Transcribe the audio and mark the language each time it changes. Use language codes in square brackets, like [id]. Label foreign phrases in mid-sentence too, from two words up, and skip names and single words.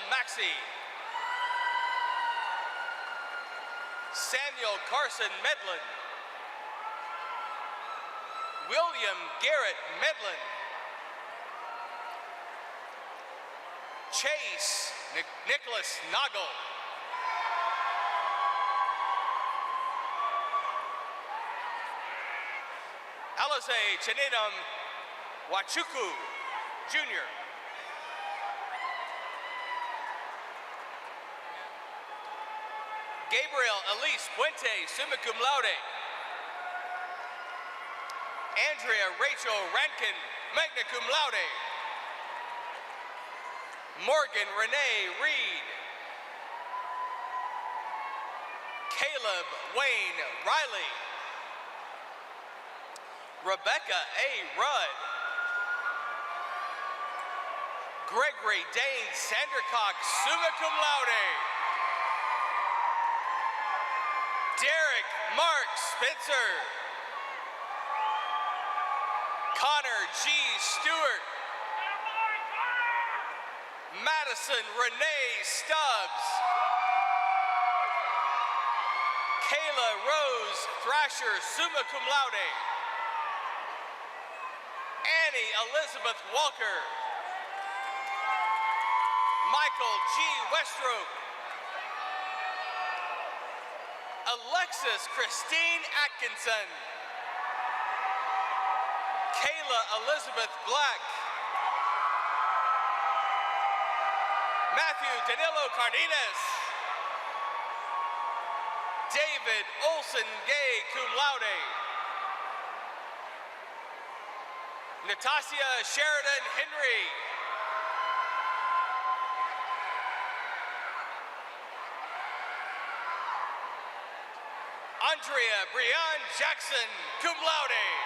[en] Maxey, Samuel Carson Medlin, William Garrett Medlin, Chase Nicholas Noggle, Alize Chenedum Wachuku, Jr., Gabriel Elise Puente, [la] summa cum laude. [en] Andrea Rachel Rankin, [la] magna cum laude. [en] Morgan Renee Reed. Caleb Wayne Riley. Rebecca A. Rudd. Gregory Dane Sandercock, [la] summa cum laude. [en] Derek Mark Spencer. Connor G. Stewart. Madison Renee Stubbs. Kayla Rose Thrasher, [la] summa cum laude. [en] Annie Elizabeth Walker. Michael G. Westrope. Alexis Christine Atkinson. Kayla Elizabeth Black. Matthew Danilo Cardenas. David Olson Gay, [la] cum laude. [en] Natasha Sheridan Henry. Andrea Brianne Jackson, [la] cum laude.